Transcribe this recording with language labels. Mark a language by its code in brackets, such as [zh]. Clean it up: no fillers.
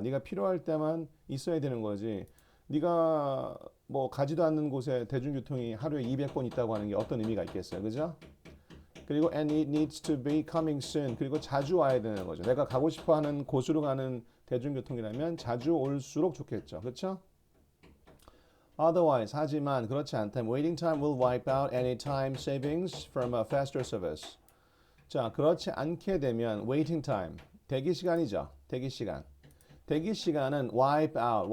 [ko] 네가 필요할 때만 있어야 되는 거지. 네가 뭐 가지도 않는 곳에 대중교통이 하루에 200번 있다고 하는 게 어떤 의미가 있겠어요. 그죠? 그리고 [en] and it needs to be coming soon. [ko] 그리고 자주 와야 되는 거죠. 내가 가고 싶어 하는 곳으로 가는 대중교통이라면 자주 올수록 좋겠죠. 그렇죠? [en] Otherwise, [ko] 하지만 그렇지 않다면 [en] waiting time will wipe out any time savings from a faster service. [ko] 자, 그렇지 않게 되면 [en] waiting time, [ko] 대기 시간이죠. 대기 시간. 대기 시간은 [en] wipe out.